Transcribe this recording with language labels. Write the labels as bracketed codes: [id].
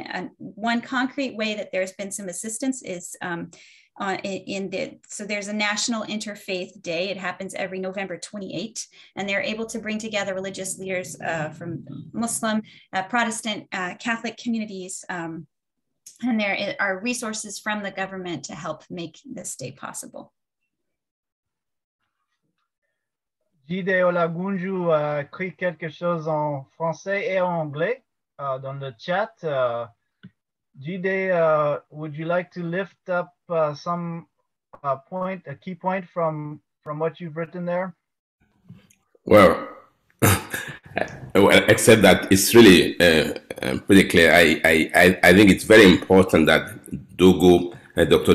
[en] And one concrete way that there's been some assistance is so there's a National Interfaith Day. It happens every November 28, and they're able to bring together religious leaders from Muslim, Protestant, Catholic communities. And there are resources from the government to help make this day possible. [fr] Jide Olagunju a écrit quelque chose en français et en anglais dans le chat. [en] Jide, would you like to lift up some a key point from what you've written there? Well, except that it's really pretty clear. I think it's very important that Dr.